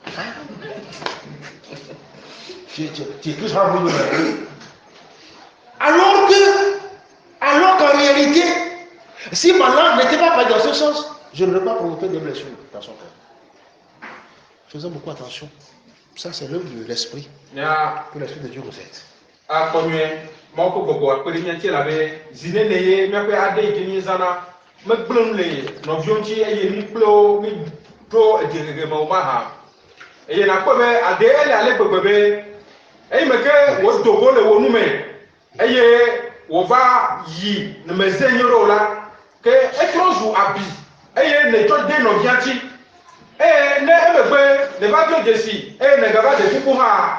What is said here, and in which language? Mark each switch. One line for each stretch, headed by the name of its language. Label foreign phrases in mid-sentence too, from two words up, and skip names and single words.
French: Tu es plus rempli de alors qu'en réalité, si ma langue n'était pas dans ce sens, je n'aurais pas provoqué de blessures dans son cœur. Faisons beaucoup attention. Ça, c'est l'œuvre de l'esprit. Que l'esprit de Dieu nous aide.
Ewe: Akɔnyɛ mɔkɔ gbɔgbɔ akpɛrɛ nyɛtsi la bɛ zine ne ye miaƒe ade yi ke mi zana megblẽm le nɔviwo ŋuti eye mi kple wo mi to edzigege me wo ma hã eye nakpɔ be ade ele ale gbegbe be eyi me ke wodo go le wo nu me eye wòva yi ne me ze nyo ɖe o la ke etrɔ zu abi eye ne tsɔ de nɔvia ŋuti eye ne emegbe ne va do dzesi eye ne gava de kuku hã.